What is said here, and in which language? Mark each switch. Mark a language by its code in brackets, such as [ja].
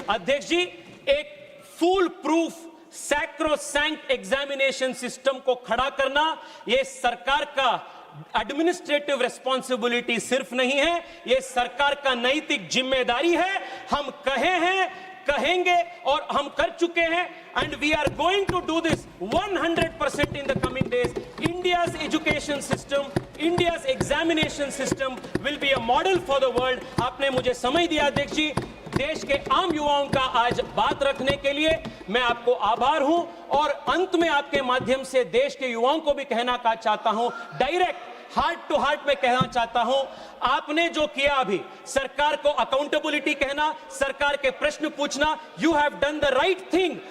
[hi] अध्यक्ष जी, एक full proof sacrosanct examination system को खड़ा करना, यह सरकार का एडमिनिस्ट्रेटिव रिस्पॉन्सिबिलिटी सिर्फ नहीं है, यह सरकार का नैतिक जिम्मेदारी है. हम कहे हैं, कहेंगे और हम कर चुके हैं, [en] And we are going to do this 100% in the coming days. India's education system, India's examination system will be a model for the world. [hi] आपने मुझे समय दिया अध्यक्ष जी, देश के आम युवाओं का आज बात रखने के लिए मैं आपको आभार हूं, और अंत में आपके माध्यम से देश के युवाओं को भी कहना चाहता हूं, [en] direct heart to heart [hi] में कहना चाहता हूं, आपने जो किया अभी, सरकार को अकाउंटेबिलिटी कहना, सरकार के प्रश्न पूछना, [en] You have done the right thing.